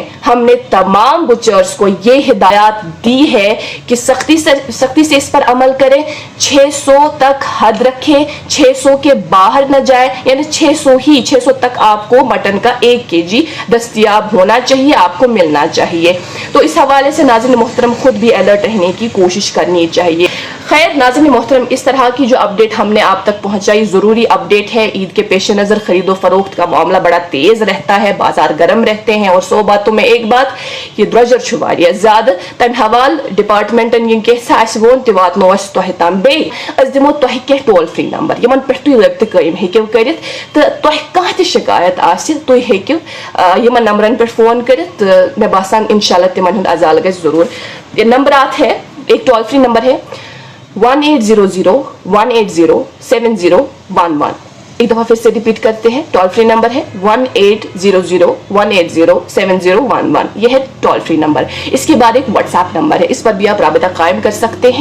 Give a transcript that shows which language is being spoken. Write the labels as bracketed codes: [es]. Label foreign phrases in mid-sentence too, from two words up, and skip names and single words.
[ur] ہم نے تمام بُچرز کو یہ ہدایت دی ہے کہ سختی سے اس پر عمل کریں، 600 تک حد رکھیں، 600 کے باہر نہ جائے، یعنی 600 تک آپ کو مٹن کا 1 کے جی دستیاب ہونا چاہیے، آپ کو ملنا چاہیے. تو اس حوالے سے ناظرین محترم خود بھی الرٹ رہنے کی کوشش کرنی چاہیے. خیر ناظرین محترم، اس طرح کی جو اپڈیٹ ہم نے آپ تک پہنچائی ضروری اپڈیٹ ہے. عید کے پیش نظر خریدو فروخت کا معاملہ بڑا تیز رہتا ہے, बाजार گرم رہتے ہیں. اور 100 باتوں میں ایک بات یہ [ks] درجر چھُ واریاہ زیادٕ تمہِ حوالہٕ ڈپارٹمنٹن یم کینٛہہ آسہِ ووٚن تہِ واتنو أسۍ تۄہہِ تام. بیٚیہِ أسۍ دِمو تۄہہِ کینٛہہ ٹول فرٛی نمبر یِمن پٮ۪ٹھ تُہۍ رٲبطہٕ قٲیِم ہیٚکِو کٔرِتھ تہٕ تۄہہِ کانٛہہ تہِ شِکایت آسہِ تُہۍ ہیٚکِو یِمن نمبرن پٮ۪ٹھ فون کٔرِتھ تہٕ مےٚ باسان انشاءاللہ تِمن ہُنٛد عزالہٕ گژھِ ضروٗر. [ur] یہ نمبرات ہے ایک ٹول فری نمبر ہے 1800-180-7011. ایک دفعہ پھر سے ریپیٹ کرتے ہیں, ٹول فری نمبر ہے 1800-180-7011. یہ ہے ٹول فری نمبر. اس کے بعد ایک واٹس ایپ نمبر ہے, اس پر بھی آپ رابطہ قائم کر سکتے ہیں.